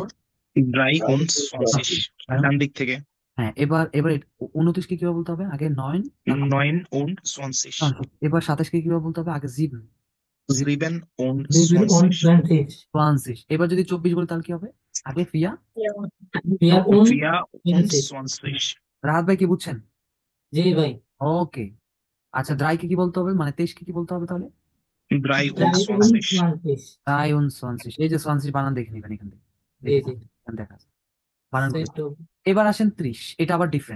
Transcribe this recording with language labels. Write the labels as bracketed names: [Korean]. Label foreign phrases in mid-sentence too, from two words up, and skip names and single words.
[Bangla] 3 তাহলে und 20 কারণ, ডান দিক থেকে। হ্যাঁ, এবার এবার 29কে কিভাবে বলতে হবে? আগে 9, তারপর 9 und 20। 20। এবার 27কে কিভাবে বলতে হবে? আগে 7, 7 und 7 und 20। 20. 20। এবার যদি 24 বলি তাহলে কি হবে? আগে ফিয়া। [German] Wir und [Bangla] 4 und 20. 20। রাহাত ভাই কি বুঝছেন? জি ভাই। ওকে। আচ্ছা, দ্রাইকে কি বলতে হবে, মানে 23কে কি বলতে হবে তাহলে? 3 und 3 und 20। 20. [German] drei und [Bangla] 20, এই যে 20 বানান দেখে নিবেন এখান থেকে, জি দেখুন জি। এখানে দেখা আছে বানান করে। সেটো এবার আসেন 30, এটা আবার ডিফারেন্ট।